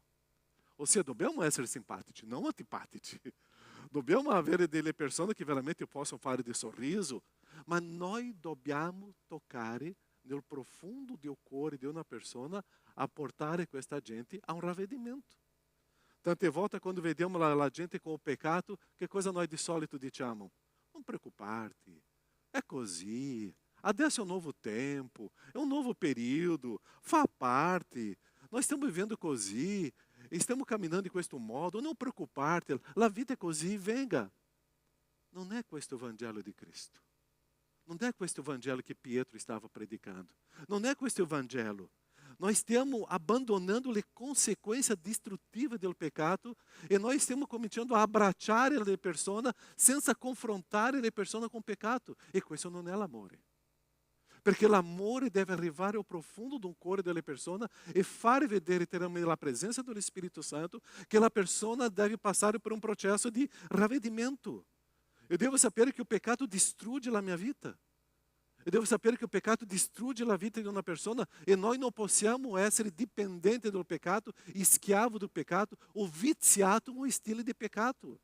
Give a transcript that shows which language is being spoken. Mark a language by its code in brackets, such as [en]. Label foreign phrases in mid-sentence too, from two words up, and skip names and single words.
[it] Ossia, dobbiamo essere simpatici, non antipatici. Dobbiamo avere delle persone che veramente possano fare di sorriso, ma noi dobbiamo toccare nel profondo del cuore di una persona a portare questa gente a un ravvedimento. Tante volte quando vediamo la gente [pt] com o [it] peccato, che cosa noi di solito diciamo? Non preoccuparti, è così, adesso è un nuovo tempo, è un nuovo periodo, fa parte, noi stiamo vivendo così, stiamo camminando in questo modo, non preoccuparti, la vita è così, venga. Non è questo il Vangelo di Cristo. Non è questo il Vangelo che Pietro stava predicando. Non è questo il Vangelo. Noi stiamo abbandonando le conseguenze distruttive del peccato e noi stiamo cominciando a abbracciare le persone senza confrontare le persone con il peccato. E questo non è l'amore. Perché l'amore deve arrivare [pt] ao profundo do [it] cuore delle persone e fare vedere la presenza dello Spirito Santo che la persona deve passare [pt] por um [it] processo di ravvedimento. Eu devo sapere che il peccato distrugge la mia vita. Eu devo sapere che il peccato distrugge la vita di una persona e noi non possiamo essere dipendenti del peccato, schiavo del peccato o viziato in un stile di peccato.